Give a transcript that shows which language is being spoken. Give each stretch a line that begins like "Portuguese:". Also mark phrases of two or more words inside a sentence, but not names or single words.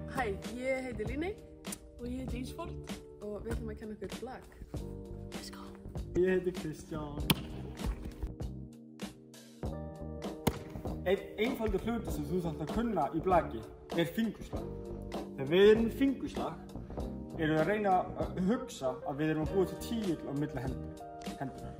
Icelandic: Hæ, ég heiti Líney og ég heiti Ísfold og við ætlum að kenna ykkur blak.
English: Let's go!
Icelandic: Ég heiti Kristján. Einn einfaldur hluti sem þú þarft að kunna í blaki er fingurslag. Þegar við erum með fingurslag erum við að reyna að hugsa að við erum að búa til tíull á milli hendunar.